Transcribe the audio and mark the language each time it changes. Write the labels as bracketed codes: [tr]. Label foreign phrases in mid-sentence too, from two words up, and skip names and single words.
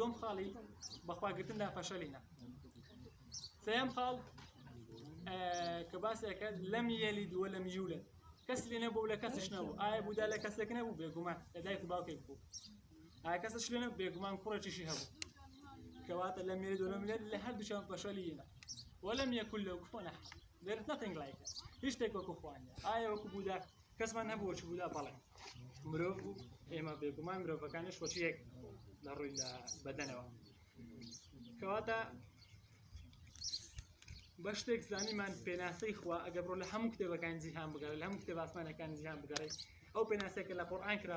[ckb] دووەم خاڵی بە خواگرتندا فەشەلینە سێەم خاڵ کە باسێکە [ar] لەم یەلید وەلەم یولد [ckb] کەس لێ نەبوو لە کەسش نەبوو ئایا بوودا لە کەسێک نەبوو بێگومان لە دایک و باوکێک بوو ئایا کەسش لێ نەبوو بێگومان کوڕێکیشی هەبوو کەواتە [ar] لەم یەلید وەلەم یولد [ckb] لە هەردووشیان فەشەلینە [ar] وەلەم یەکن لەهو کفوەن ئەحەد [en] there is nothing like it [ckb] هیچ شتێک وەکو خوانیە ئایا وەکو بوودا کەسمان هەبوو وەکو بوودا بەڵێ مرۆڤ بوو ئێمە بێگومان مرۆڤەکانیش وەکی یەک لە ڕووی لە بەدەنەوە کەواتە بە شتێک زانیمان پێناسەی خوا ئەگە بڕۆ لە هەموو کتێبەکانی جیهان بگەڕێ لە هەموو کتێب ئاسمانەکانی جیهان بگەڕێ ئەو پێناسەیەکە لە قورئان کرا